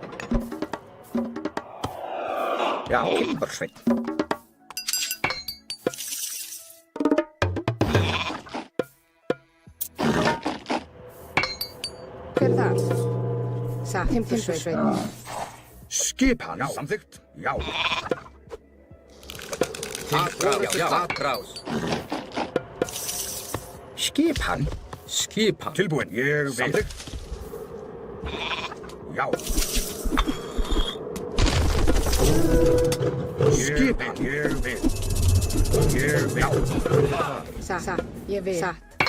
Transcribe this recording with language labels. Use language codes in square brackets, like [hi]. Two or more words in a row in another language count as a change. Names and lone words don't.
[is] Já, timbursveinn. Hver er það? Timbursveinn. Skipan. Samþykkt. Já. Atrás. Já. Atrás. Skipan. Skipan. Tilbúin. Ég vil. Samþykkt. Já. Skipan. Ég vil. Ég vil. Satt. Ég vil. Satt.